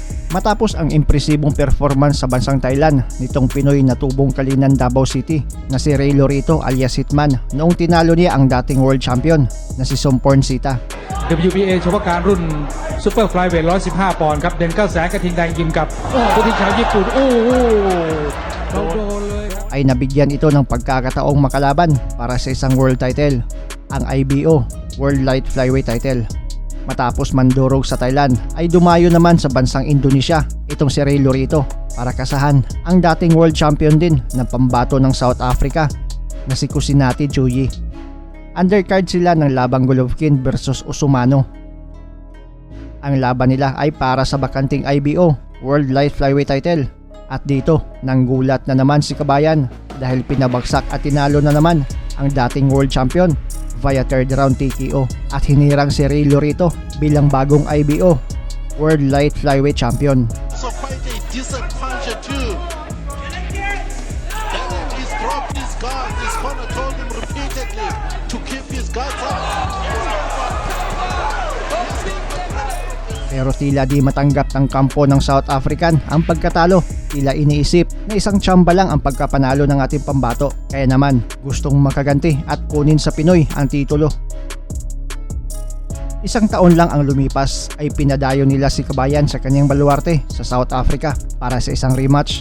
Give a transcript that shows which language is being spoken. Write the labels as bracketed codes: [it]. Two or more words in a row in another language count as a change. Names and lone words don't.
[tl] Matapos ang impresibong performance sa bansang Thailand nitong Pinoy na tubong kalinan Davao City na si Ray Lorito alias Hitman noong tinalo niya ang dating [en] world champion [tl] na si Somporn Sita. [th] WBA เฉพาะการรุ่นซุปเปอร์ไฟล์เวท115 ปอนด์ครับเด่น9แสนกระทิงแดงยิมกับผู้ที่ชาวญี่ปุ่นเราโดนเลย [tl] ay nabigyan ito ng pagkakataong makalaban para sa isang world title, ang [en] IBO World Light Flyweight title. [tl] Matapos mandurog sa Thailand ay dumayo naman sa bansang Indonesia itong si Ray Lorito para kasahan ang dating [en] world champion [tl] din ng pambato ng South Africa na si Kusinati Chuyi. Undercard sila ng labang Golovkin versus Usumano. Ang laban nila ay para sa bakanting [en] IBO World Light Flyweight title. [tl] At dito, nanggulat na naman si Kabayan dahil pinabagsak at tinalo na naman ang dating [en] world champion [tl] via [en] third round TKO [tl] at hinirang si Ray Lorito bilang bagong [en] IBO World Light Flyweight champion. So quite a decent puncher too. And he's dropped his guard. His corner told him repeatedly to keep his guards up. [tl] Pero tila di matanggap ng kampo ng South African ang pagkatalo. Tila iniisip na isang tsamba lang ang pagkapanalo ng ating pambato. Kaya naman gustong makaganti at kunin sa Pinoy ang titulo. Isang taon lang ang lumipas ay pinadayo nila si Kabayan sa kanyang baluarte sa South Africa para sa isang rematch.